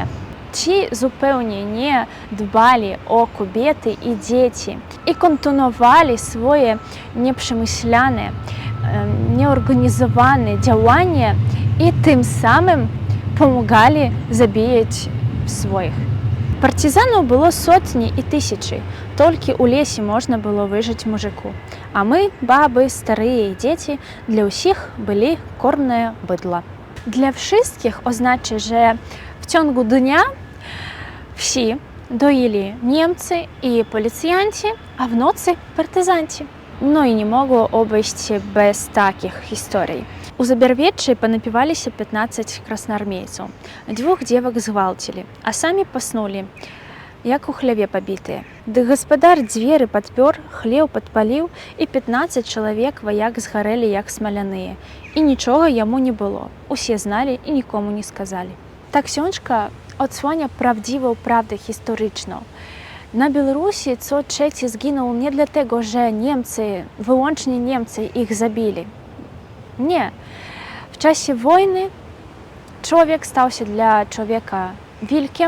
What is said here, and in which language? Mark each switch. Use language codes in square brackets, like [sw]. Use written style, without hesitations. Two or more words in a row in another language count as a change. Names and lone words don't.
[pl] Ci zupełnie nie dbali o kobiety i dzieci i kontynuowali swoje nieprzemyślane, nieorganizowane działania i tym samym pomagali zabijać swoich. [uk] Партизанов було сотні і тисячі, тільки у лісі можна було вижити мужику. А ми, баби, старі і діти, для усіх були кормне бидло. [pl] Для wszystkich oznacza, że w ciągu dnia wsi doili Niemcy i policjanci, a w nocy partyzanci. No i nie mogło obejść się bez takich historii. [be] У Забярвеччы панапіваліся 15 красноармейцаў. 2 дзевак згвалцілі, а самі паснулі, як у хляве пабітыя. Ды гаспадар дзверы падпёр, хлеў падпаліў, і 15 чалавек ваяк згарэлі, як смаляныя. І нічога яму не было. Усе зналі і нікому не сказалі. [pl] Та książka odsłania prawdziwą prawdę historyczną. Na Białorusi co trzeci zginął nie dlatego, że Niemcy, wyłącznie Niemcy ich zabili. Nie. W czasie wojny człowiek stał się dla człowieka wilkiem.